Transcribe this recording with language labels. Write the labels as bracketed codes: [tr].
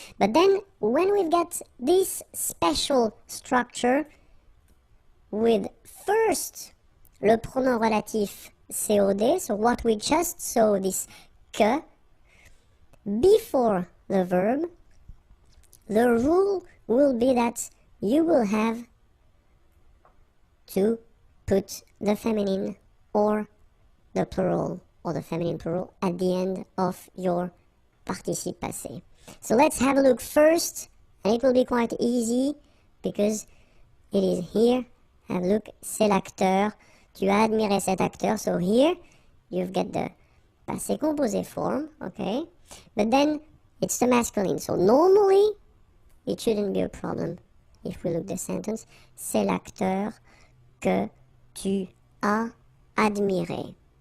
[en] But then, when we've got this special structure with first le pronom relatif COD, so what we just saw, this que, before the verb, the rule will be that you will have to put the feminine or the plural or the feminine plural at the end of your participe passé. So let's have a look first, and it will be quite easy because it is here. Have a look, [fr] c'est l'acteur, tu as admiré cet acteur. [en] So here you've got the passé composé form, okay? But then it's the masculine. So normally it shouldn't be a problem if we look the sentence. [fr] C'est l'acteur que tu as admiré.